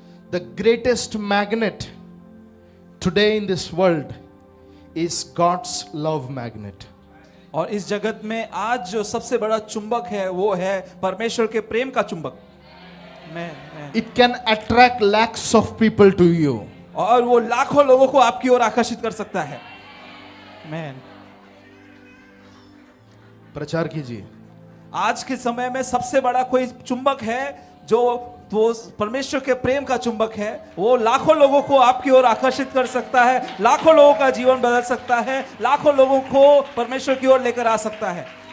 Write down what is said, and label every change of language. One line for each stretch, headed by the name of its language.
English: The greatest magnet today in this world is God's love magnet।
Hindi: और इस जगत में आज जो सबसे बड़ा चुंबक है वो है परमेश्वर के प्रेम का चुंबक।
English: It can attract lakhs of people to you।
Hindi: और वो लाखों लोगों को आपकी ओर आकर्षित कर सकता है। मैन प्रचार कीजिए। आज के समय में सबसे बड़ा कोई चुंबक है जो वो परमेश्वर के प्रेम का चुंबक है। वो लाखों लोगों को आपकी ओर आकर्षित कर सकता है, लाखों लोगों का जीवन बदल सकता है, लाखों लोगों को परमेश्वर की ओर लेकर आ सकता है।